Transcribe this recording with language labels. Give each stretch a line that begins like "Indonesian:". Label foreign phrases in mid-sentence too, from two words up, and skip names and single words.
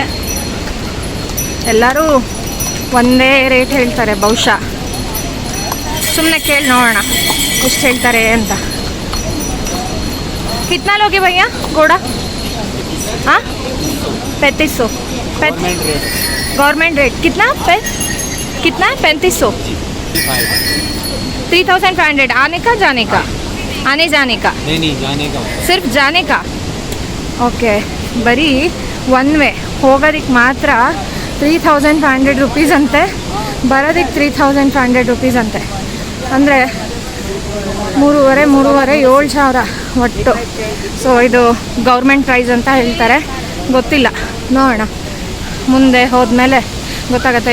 Kannada: ಎಲ್ಲರೂ ಒಂದೇ ರೇಟ್ ಹೇಳ್ತಾರೆ. ಬಹುಶಃ ಸುಮ್ಮನೆ ಕೇಳಿ ನೋಡೋಣ ಎಷ್ಟು ಹೇಳ್ತಾರೆ ಅಂತ.
Hindi: कितना लोगी भैया गोडा? हाँ 3500
English: government rate
Hindi: कितना कितना है? 3500 3500 आने का जाने का? आने जाने का? नहीं जाने का, सिर्फ जाने का.
Kannada: ಓಕೆ, ಬರೀ
English: one way
Kannada: ಹೋಗೋದಕ್ಕೆ ಮಾತ್ರ 3500 ರುಪೀಸ್ ಅಂತೆ, ಬರೋದಕ್ಕೆ 3500 ರುಪೀಸ್ ಅಂತೆ. ಅಂದರೆ 7,000 ಒಟ್ಟು. ಸೊ ಇದು
English: government price
Kannada: ಅಂತ ಹೇಳ್ತಾರೆ, ಗೊತ್ತಿಲ್ಲ, ನೋಡೋಣ ಮುಂದೆ ಹೋದ್ಮೇಲೆ ಗೊತ್ತಾಗುತ್ತೆ.